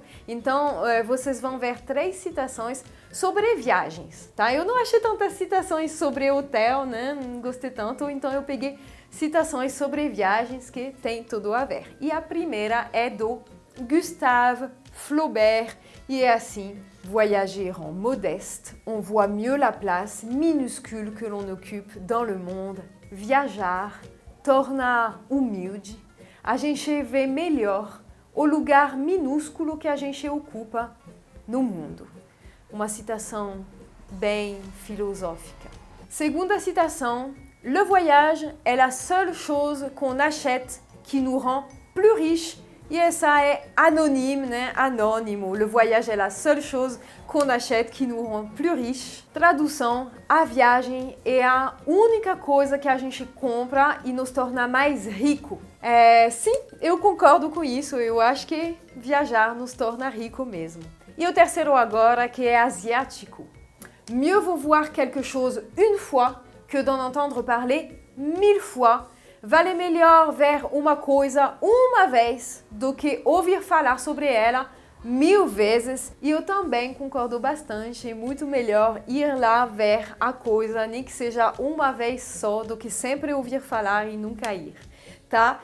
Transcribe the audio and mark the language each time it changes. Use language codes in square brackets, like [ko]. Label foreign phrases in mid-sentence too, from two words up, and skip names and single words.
[pt] Então vocês vão ver 3 citações sobre viagens, tá? Eu não achei tantas citações sobre hotel, né? Não gostei tanto, então eu peguei citações sobre viagens que tem tudo a ver. E a primeira é do Gustave Flaubert e é assim: [fr] voyager en modeste, on voit mieux la place minuscule que l'on occupe dans le monde. [pt] Viajar torna humilde, a gente vê melhor o lugar minúsculo que a gente ocupa no mundo. Uma citação bem filosófica. Segunda citação: [fr] le voyage est la seule chose qu'on achète qui nous rend plus riches. [pt] E essa é anônime, né? Anônimo. [fr] Le voyage est la seule chose qu'on achète qui nous rend plus riches. [pt] Tradução: a viagem é a única coisa que a gente compra e nos torna mais rico. Sim, eu concordo com isso. Eu acho que viajar nos torna rico mesmo. E o terceiro agora, que é asiático. [fr] Mieux vaut voir quelque chose une fois que d'en entendre parler 1000 fois. [pt] Vale melhor ver uma coisa uma vez do que ouvir falar sobre ela 1000 vezes. E eu também concordo bastante. É muito melhor ir lá ver a coisa, nem que seja uma vez só, do que sempre ouvir falar e nunca ir, tá?